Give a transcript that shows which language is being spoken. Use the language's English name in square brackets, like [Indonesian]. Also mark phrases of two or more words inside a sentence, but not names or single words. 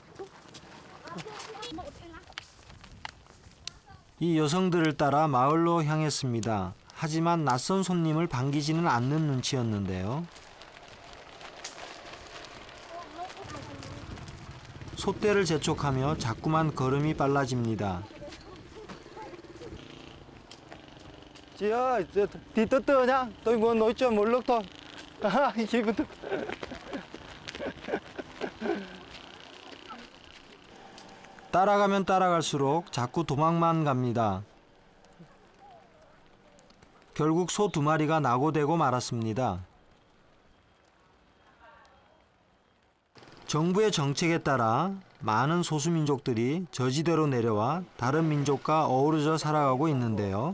[Korean] 이 여성들을 따라 마을로 향했습니다. 하지만 낯선 손님을 반기지는 않는 눈치였는데요. 솥대를 재촉하며 자꾸만 걸음이 빨라집니다. [Vietnamese] Chị ơi, tí từ từ nhá, tôi muốn nói chuyện một lúc thôi. Giây [Korean] 따라가면 따라갈수록 자꾸 도망만 갑니다. 결국 소 2마리가 낙오되고 말았습니다. 정부의 정책에 따라 많은 소수민족들이 저지대로 내려와 다른 민족과 어우러져 살아가고 있는데요.